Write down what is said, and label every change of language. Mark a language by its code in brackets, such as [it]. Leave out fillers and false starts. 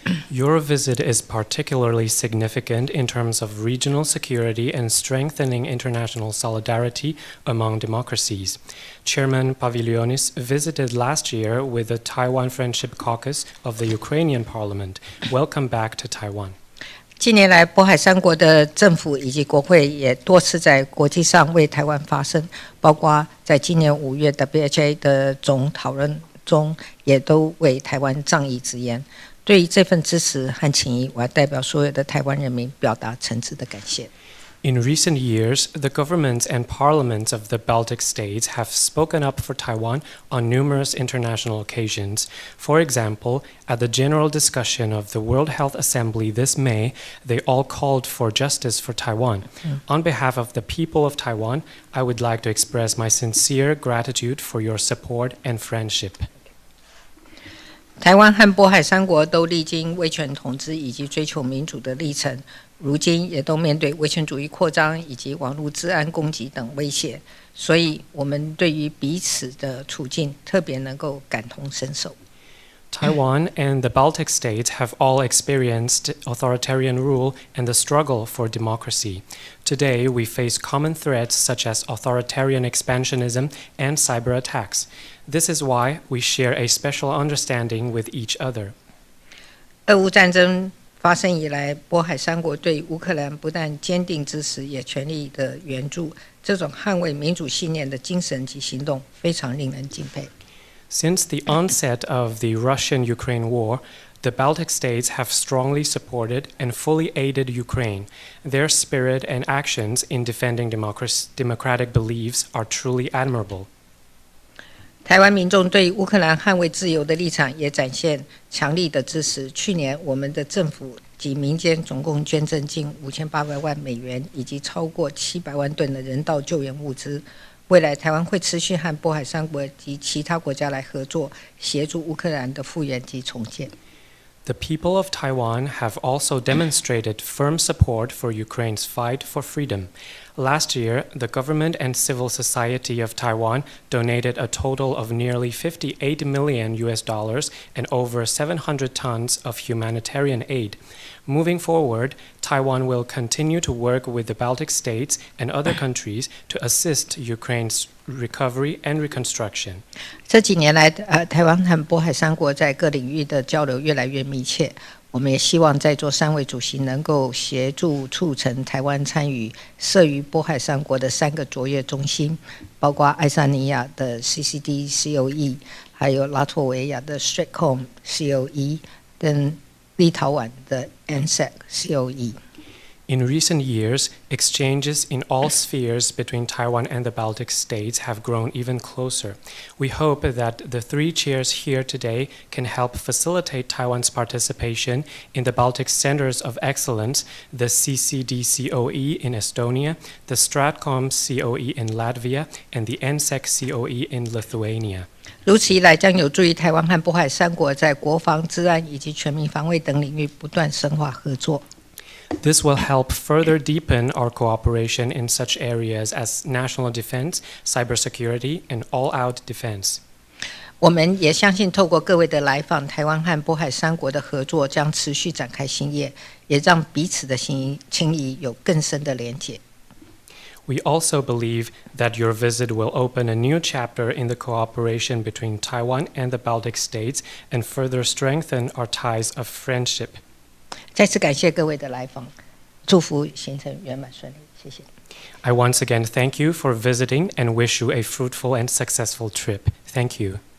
[en] Your visit is particularly significant in terms of regional security and strengthening international solidarity among democracies. Chairman Paviljonis visited last year with the Taiwan Friendship Caucus of the Ukrainian Parliament. Welcome back to Taiwan. [zh] 近年来，波海三国的政府以及国会也多次在国际上为台湾发声，包括在今年5月 WHA 的总讨论中，也都为台湾仗义直言。对于这份支持和情谊，我要代表所有的台湾人民表达诚挚的感谢。 [en] In recent years, the governments and parliaments of the Baltic states have spoken up for Taiwan on numerous international occasions. For example, at the general discussion of the World Health Assembly this May, they all called for justice for Taiwan. On behalf of the people of Taiwan, I would like to express my sincere gratitude for your support and friendship. [zh] 台湾和波海三国都历经威权统治以及追求民主的历程，如今也都面对威权主义扩张以及网络治安攻击等威胁，所以我们对于彼此的处境特别能够感同身受。 [en] Taiwan and the Baltic states have all experienced authoritarian rule and the struggle for democracy. Today, we face common threats such as authoritarian expansionism and cyber attacks. This is why we share a special understanding with each other. [zh] 俄乌战争发生以来，波海三国对乌克兰不但坚定支持，也全力的援助，这种捍卫民主信念的精神及行动非常令人敬佩。 [en] Since the onset of the Russian-Ukraine war, the Baltic states have strongly supported and fully aided Ukraine. Their spirit and actions in defending democratic beliefs are truly admirable. [zh] 台湾民众对乌克兰捍卫自由的立场也展现强力的支持。去年，我们的政府及民间总共捐赠近5800万美元，以及超过700万吨的人道救援物资。未来，台湾会持续和波海三国及其他国家来合作，协助乌克兰的复原及重建。 [en] The people of Taiwan have also demonstrated firm support for Ukraine's fight for freedom. Last year, the government and civil society of Taiwan donated a total of nearly $58 million and over 700 tons of humanitarian aid. Moving forward, Taiwan will continue to work with the Baltic states and other countries to assist Ukraine's recovery and reconstruction. [zh] 这几年来，台湾和波海三国在各领域的交流越来越密切。我们也希望在座3位主席能够协助促成台湾参与设于波海三国的3个卓越中心，包括爱沙尼亚的 CCD-COE， 还有拉脱维亚的 Stockholm-COE， 跟立陶宛的 ANZAC-COE。 [en] In recent years, exchanges in all spheres between Taiwan and the Baltic states have grown even closer. We hope that the 3 chairs here today can help facilitate Taiwan's participation in the Baltic Centers of Excellence, the CCD-COE in Estonia, the Stratcom-COE in Latvia, and the ANZAC-COE in Lithuania. [zh] 如此一来，将有助于台湾和波海三国在国防、治安以及全民防卫等领域不断深化合作。 [en] This will help further deepen our cooperation in such areas as national defense, cybersecurity, and all-out defense. [zh] 我们也相信，透过各位的来访，台湾和波海三国的合作将持续展开新页，也让彼此的情谊有更深的连结。 [en] We also believe that your visit will open a new chapter in the cooperation between Taiwan and the Baltic states and further strengthen our ties of friendship. [zh] 再次感谢各位的来访，祝福行程圆满顺利，谢谢。 [en] I once again thank you for visiting and wish you a fruitful and successful trip. Thank you.